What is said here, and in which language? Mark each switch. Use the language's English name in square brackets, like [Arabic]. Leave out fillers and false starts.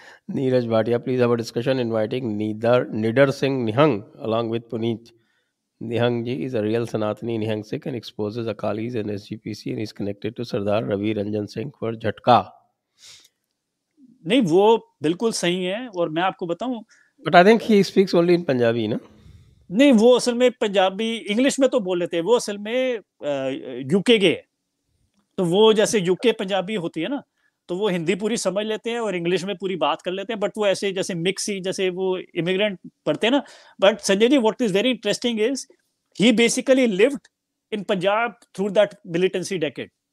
[English] Neeraj Bhatia, please have a discussion inviting Nidar Singh Nihang along with Puneet. Nihang ji is a real Sanatani Nihang Sikh and exposes Akalis and SGPC and is connected to Sardar Ravi Ranjan Singh for Jhatka. [Hindi] नहीं, वो बिल्कुल सही है, और मैं आपको बताऊं, [English] But I think he speaks only in Punjabi, ना? [Hindi] नहीं, वो असल में पंजाबी इंग्लिश में तो बोल लेते हैं, वो असल में यूके के, तो वो जैसे यूके पंजाबी होती है ना, तो वो हिंदी पूरी समझ लेते हैं और इंग्लिश में पूरी बात कर लेते हैं, बट वो ऐसे जैसे मिक्स ही, जैसे वो इमिग्रेंट पढ़ते हैं ना। [English] But Sanjay ji, what is very interesting is he basically lived in Punjab through that militancy decade.